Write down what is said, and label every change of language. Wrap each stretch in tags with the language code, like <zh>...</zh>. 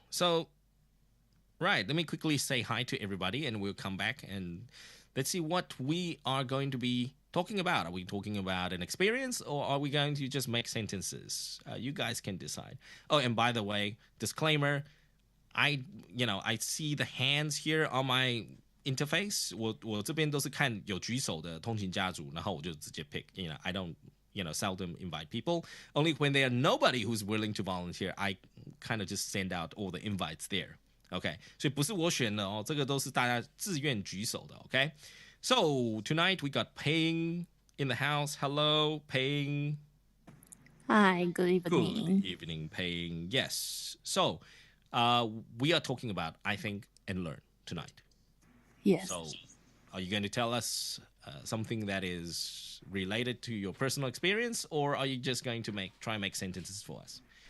<en>So, right, let me quickly say hi to everybody and we'll come back and let's see what we are going to be talking about. Are we talking about an experience or are we going to just make sentences? You guys can decide. Oh, and by the way, disclaimer, I see the hands here on my interface.</en> <zh>我这边都是看有举手的通勤家族，然后我就直接 pick.</zh> <en>I don't seldom invite people. Only when there are nobody who's willing to volunteer, I kind of just send out all the invites there.</en> <zh>Okay, 所以不是我选的哦，这个都是大家自愿举手的。</zh> <en>Okay, so tonight we got Paying in the house. Hello, Paying. Hi, good evening. Good evening, Paying. Yes. So, we are talking about I think and learn tonight. Yes. So, are you going to tell us something that is related to your personal experience, or are you just going to try and make sentences for us?</en>